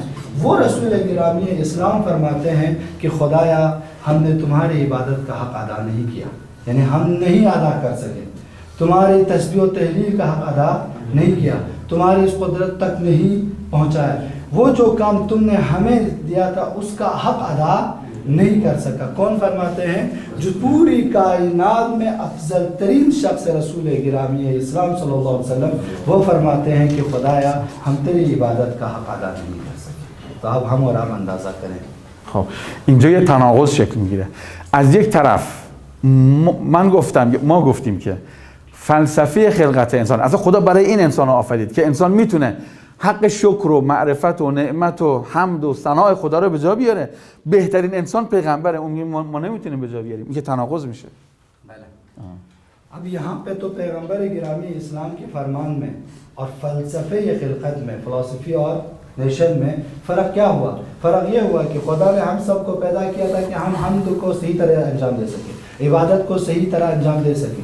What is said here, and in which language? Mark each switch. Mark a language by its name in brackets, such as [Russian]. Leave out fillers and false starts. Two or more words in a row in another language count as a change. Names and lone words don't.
[Hindi] वो रसूल गिरामी इस्लाम फरमाते हैं कि खुदाया हमने तुम्हारी इबादत का हक अदा नहीं किया, यानी हम नहीं अदा कर सके, तुम्हारी तस्बीह और तहलील का हक अदा नहीं किया, तुम्हारी इस कुदरत तक नहीं पहुँचाया, वो जो काम तुमने हमें दिया था उसका हक अदा नहीं कर सका। कौन फरमाते हैं? जो पूरी कायनात में अफजल तरीन शख्स रसूल गिरामी इस्लाम [Arabic] صلى الله عليه وسلم, [Hindi] वो फरमाते हैं कि खुदाया हम तेरी इबादत का हक अदा नहीं कर सके। तो अब हम और आप अंदाज़ा करें। [Persian] خب اینجا یه تناقض شکل میگیره. از یک طرف ما گفتیم که فلسفه خلقت انسان، اصلا خدا برای این انسان آفرید که انسان میتونه حق شکر و معرفت و نعمت و حمد و ثناء خدا رو به جا بیاره. بهترین انسان پیغمبره، اون میگه ما نمیتونیم به جا بیاریم. این که تناقض میشه. [Hindi] अब यहाँ पे तो पैगंबर गिरामी इस्लाम के फरमान में और फ़लसफ़े खिलकत में, फ़िलासफ़ी और नेशन में फ़र्क क्या हुआ? फ़र्क ये हुआ कि खुदा ने हम सबको पैदा किया था कि हम हम्द को सही तरह अंजाम दे सकें, इबादत को सही तरह अंजाम दे सकें।